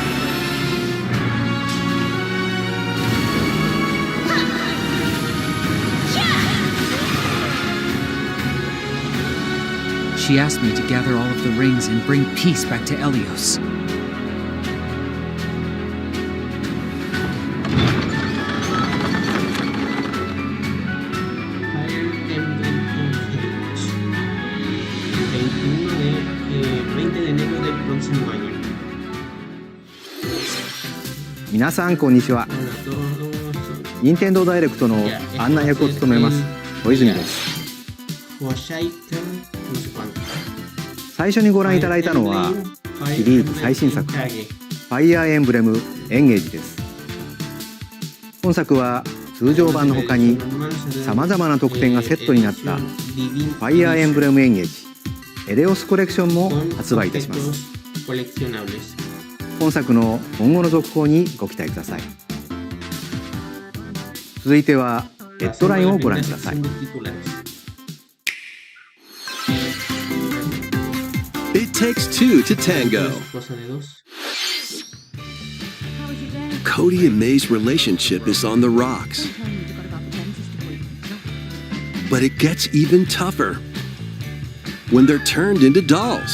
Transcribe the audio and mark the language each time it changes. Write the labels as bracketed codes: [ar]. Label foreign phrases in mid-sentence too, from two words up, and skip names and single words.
[en] She asked me to gather all of the rings and bring peace back to Helios. Fire Emblem Engage. [es] 20 de enero del próximo año. [ja] 皆さんこんにちは。 [es] Hola a todos. [ja] 任天堂ダイレクトの案内役を務めます小泉です。 [es] Hoshaiten, no sé cuánto. [ja] 最初にご覧いただいたのはシリーズ最新作ファイアーエンブレムエンゲージです。本作は通常版の他にさまざまな特典がセットになったファイアーエンブレムエンゲージエレオスコレクションも発売いたします。本作の今後の続報にご期待ください。続いてはヘッドラインをご覧ください。 [en] It takes two to tango. Cody and May's relationship is on the rocks. But it gets even tougher when they're turned into dolls.